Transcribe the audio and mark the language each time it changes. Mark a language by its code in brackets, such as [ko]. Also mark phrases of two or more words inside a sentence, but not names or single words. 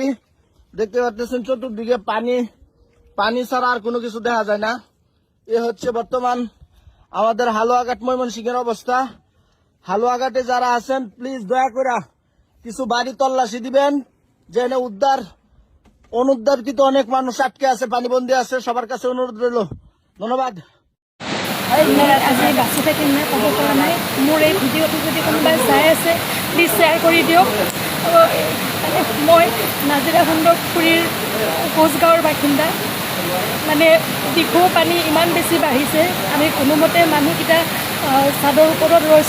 [bn] দেখতে পাচ্ছেন চতুর্দিকে পানি ছাড়া আর কোনো কিছু দেখা যায় না। এ হচ্ছে বর্তমান আমাদের হালুয়াঘাট ময়মনসিংহের অবস্থা। হালুয়াঘাটে যারা আছেন প্লিজ দয়া করে কিছু বাড়ি তল্লাশি দিবেন, যে অনুদ্ধারকৃত অনেক মানুষ আটকে আছে, পানিবন্দী আছে। সবার কাছে অনুরোধ রইল। ধন্যবাদ। [as] আজি বাচি থাকিম নে ক'ব পৰা নাই। মোৰ এই ভিডিঅ'টো যদি কোনোবাই চাই আছে প্লিজ শ্বেয়াৰ কৰি দিয়ক। মই নাজিৰা সুন্দৰপুৰীৰ কোচগাঁৱৰ বাসিন্দা। মানে দিখৌ পানী ইমান বেছি বাঢ়িছে, আমি কোনোমতে মানুহকেইটা চাদৰ ওপৰত ৰৈছোঁ।